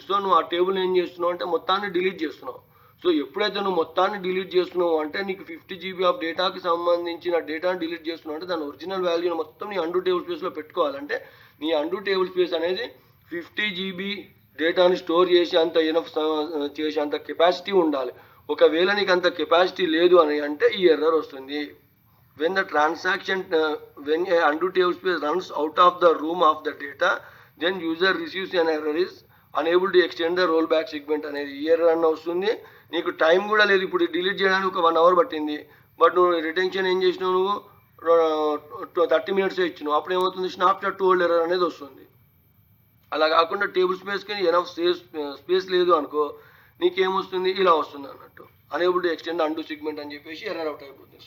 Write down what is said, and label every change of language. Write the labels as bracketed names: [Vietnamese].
[Telugu] So నువ్వు ఆ table ఏం చేస్తున్నావు అంటే మొత్తాన్ని డిలీట్ చేస్తున్నావు. సో ఎప్పుడైతే నువ్వు మొత్తాన్ని డిలీట్ చేస్తున్నావు అంటే నీకు 50 GB ఆఫ్ డేటాకి సంబంధించిన డేటాను డిలీట్ చేస్తున్నావు అంటే దాని ఒరిజినల్ వాల్యూని మొత్తం నీ అండూ టేబుల్ స్పేస్లో పెట్టుకోవాలంటే నీ అండూ టేబుల్ స్పేస్ అనేది 50 GB డేటాని స్టోర్ చేసి అంత కెపాసిటీ ఉండాలి. ఒకవేళ నీకు అంత కెపాసిటీ లేదు అని అంటే ఈ ఎర్రర్ వస్తుంది. [English] when a undo table space runs out of the room of the data, then user receives an error is unable to extend the rollback segment [Telugu] అనేది ఈ ఎర్రర్ అన్న వస్తుంది. నీకు టైం కూడా లేదు, ఇప్పుడు డిలీట్ చేయడానికి ఒక 1 అవర్ పట్టింది, బట్ నువ్వు రిటెన్షన్ ఏం చేసినావు, నువ్వు 30 మినిట్స్ ఇచ్చినావు, అప్పుడు ఏమవుతుంది స్నాప్షాట్ టు ఓల్డ్ ఎర్రర్ అనేది వస్తుంది. అలా కాకుండా టేబుల్ స్పేస్కి ఎనఫ్ స్పేస్ లేదు అనుకో, నీకేమొస్తుంది ఇలా వస్తుంది అన్నట్టు, unable to extend undo segment అని చెప్పేసి ఎర్రర్ అవుట్ అయిపోతుంది.